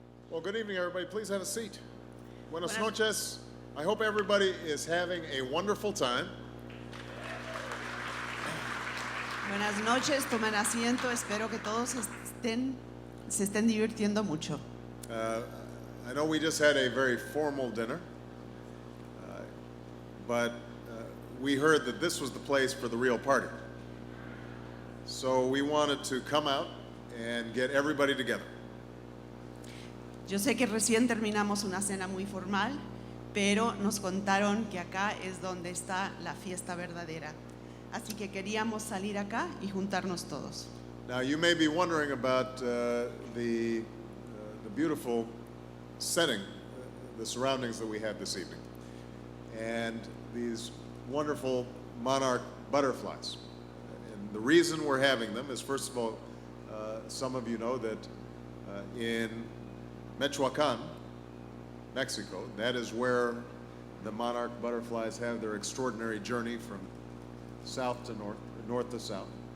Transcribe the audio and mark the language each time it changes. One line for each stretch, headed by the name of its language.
English: Well, good evening, everybody. Please have a seat.
Spanish: Buenas Buenas- noches.
English: I hope everybody is having a wonderful time.
Spanish: Buenas noches, tomen asiento. Espero que todos se estén divirtiendo mucho.
English: I know we just had a very formal dinner, but we heard that this was the place for the real party. So we wanted to come out and get everybody together.
Spanish: Yo sé que recién terminamos una cena muy formal, pero nos contaron que acá es donde está la fiesta verdadera. Así que queríamos salir acá y juntarnos todos.
English: Now you may be wondering about the beautiful setting, the surroundings that we have this evening, and these wonderful monarch butterflies. And the reason we're having them is, first of all, some of you know that in Michoacán, Mexico, that is where the monarch butterflies have their extraordinary journey from south to north, north to south.